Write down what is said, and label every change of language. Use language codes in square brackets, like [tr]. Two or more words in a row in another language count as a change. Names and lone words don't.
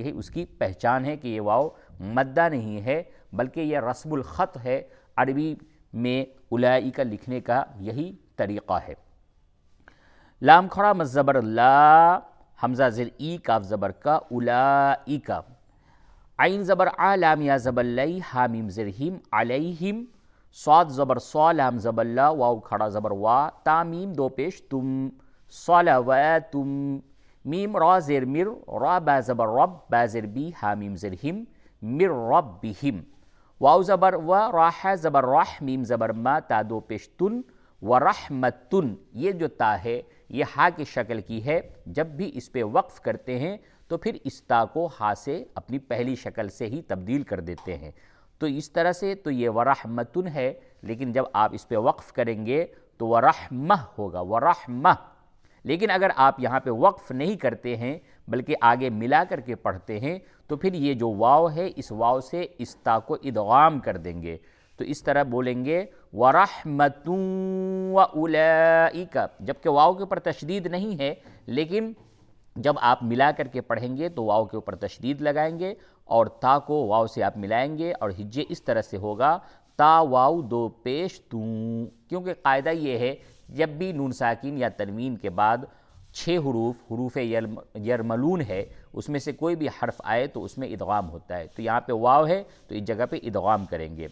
[ur] یہی اس کی پہچان ہے کہ یہ واو مدہ نہیں ہے، بلکہ یہ رسم الخط ہے، عربی میں اولئک لکھنے کا یہی طریقہ ہے۔ لام کھڑا مزبر لا، حمزہ زیر ای، کاف زبر کا، اولئک، عین زبر آ، لام یا زبر لی، ہا میم زیر ہم، علیہم، صاد زبر صا، لام زبر لا، واو کھڑا زبر وا، تا میم دو پیش تم، صلواتم، میم را زیر مر، را با زبر رب، با زیر بی، ہا میم زیر ہم، مر ربہم، واو زبر و، راح زبر راح، میم زبر ما، تا دو پیش تن، ورحمتن۔ یہ جو تا ہے یہ ہا کی شکل کی ہے، جب بھی اس پہ وقف کرتے ہیں تو پھر اس تا کو ہا سے اپنی پہلی شکل سے ہی تبدیل کر دیتے ہیں، تو اس طرح سے تو یہ ورحمتن ہے، لیکن جب آپ اس پہ وقف کریں گے تو ورحمہ ہوگا، ورحمہ۔ لیکن اگر آپ یہاں پہ وقف نہیں کرتے ہیں بلکہ آگے ملا کر کے پڑھتے ہیں تو پھر یہ جو واو ہے اس واو سے اس تا کو ادغام کر دیں گے، تو اس طرح بولیں گے [ar] وَرَحْمَةٌ وَأُولَئِكَ، [ur] جبکہ واو کے اوپر تشدید نہیں ہے، لیکن جب آپ ملا کر کے پڑھیں گے تو واو کے اوپر تشدید لگائیں گے اور تا کو واو سے آپ ملائیں گے، اور ہجے اس طرح سے ہوگا تا واو دو پیش توں، کیونکہ قاعدہ یہ ہے جب بھی نون ساکن یا تنوین کے بعد 6 حروف یرملون ہے، اس میں سے کوئی بھی حرف آئے تو اس میں ادغام ہوتا ہے، تو یہاں پہ واو ہے تو اس جگہ پہ ادغام کریں گے۔